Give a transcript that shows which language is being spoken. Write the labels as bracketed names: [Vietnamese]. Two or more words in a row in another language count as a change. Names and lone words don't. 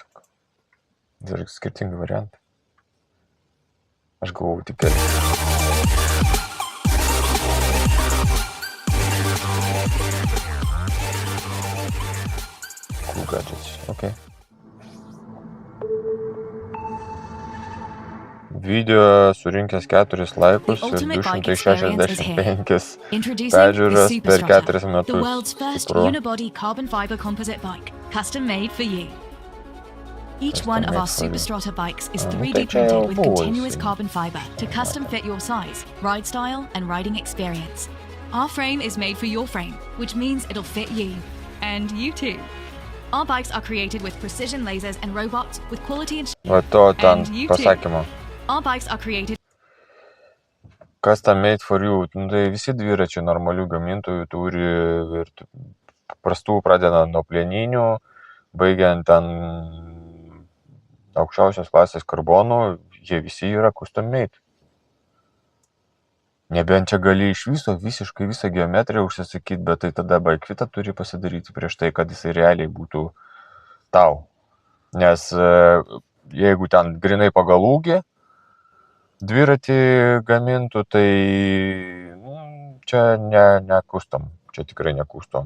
[Lithuanian] Ir skirtingi variantai. Aš galvojau tik [English] Cool gadgets, okay. [Lithuanian] Video surinkęs 4 laikus ir 265 peržiūras per 4 metus. [English] The world's first unibody carbon fiber composite bike, custom made for you. Each one of our Superstrata bikes is 3D printed with continuous carbon fiber to custom fit your size, ride style, and riding experience. Our frame is made for your frame, which means it'll fit you. And you too. Our bikes are created with precision lasers and robots with quality and [Lithuanian] pasakymo. [English] Our bikes are created Custom made for you. [Lithuanian] Tai visi dviračiai normalių gamintojų turi ir prastų pradedant nuo plieninių, baigiant ten aukščiausios klasės karbonų, jie visi yra [English] custom made. [Lithuanian] Nebent čia gali iš visiškai visą geometriją užsisakyti, bet tai tada bikefitą turi pasidaryti prieš tai, kad jisai realiai būtų tau. Nes jeigu ten grinai pagal ūgį dviratį gamintų, tai čia ne custom, čia tikrai ne custom.